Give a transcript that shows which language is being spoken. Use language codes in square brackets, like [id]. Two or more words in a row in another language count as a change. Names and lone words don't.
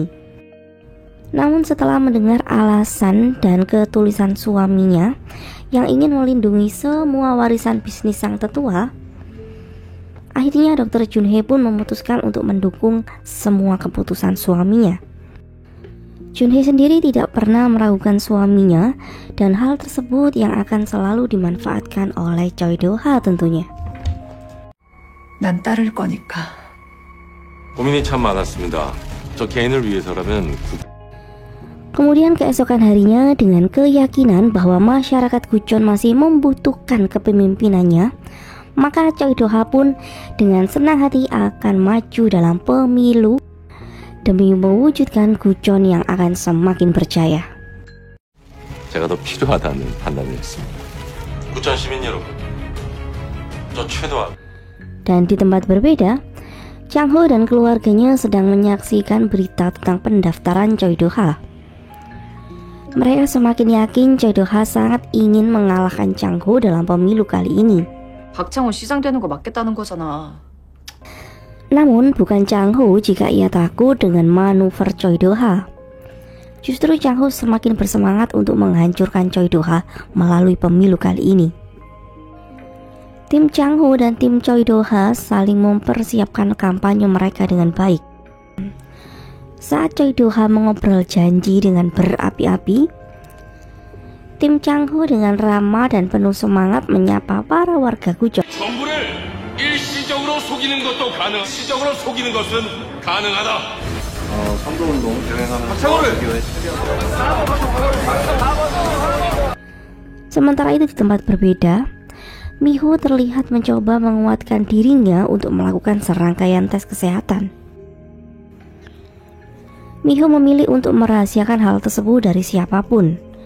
[id] Namun setelah mendengar alasan dan ketulisan suaminya yang ingin melindungi semua warisan bisnis sang tetua, akhirnya Dr. Jun-hee pun memutuskan untuk mendukung semua keputusan suaminya. Jun-hee sendiri tidak pernah meragukan suaminya dan hal tersebut yang akan selalu dimanfaatkan oleh Choi Do-ha tentunya. [ko] 난 따를 거니까. 고민이 참 많았습니다. 저 개인을 위해서라면 [id] Kemudian keesokan harinya dengan keyakinan bahwa masyarakat Gucheon masih membutuhkan kepemimpinannya, maka Choi Do-ha pun dengan senang hati akan maju dalam pemilu demi mewujudkan Gucheon yang akan semakin berjaya. [ko] 제가 더 필요하다는 판단이었습니다. 구천 시민 여러분, 저 최도하. [id] Dan di tempat berbeda, Chang-ho dan keluarganya sedang menyaksikan berita tentang pendaftaran Choi Do-ha. Mereka semakin yakin Choi Do-ha sangat ingin mengalahkan Chang-ho dalam pemilu kali ini. [ko] 박창호 시장 되는 거 맞겠다는 거잖아. [id] Namun bukan Chang-ho jika ia takut dengan manuver Choi Do-ha. Justru Chang-ho semakin bersemangat untuk menghancurkan Choi Do-ha melalui pemilu kali ini. Tim Chang-ho dan tim Choi Do-ha saling mempersiapkan kampanye mereka dengan baik. Saat Choi Do-ha mengobrol janji dengan berapi-api, tim Chang-ho dengan ramah dan penuh semangat menyapa para warga Gucheon. [ko] 일시적으로 속이는 것도 가능. 시적으로 속이는 것은 가능하다. 선거운동 대행하는 박창호를! [id] Sementara itu di tempat berbeda, Miho terlihat mencoba menguatkan dirinya untuk melakukan serangkaian tes kesehatan. Miho memilih untuk merahasiakan hal tersebut dari siapapun.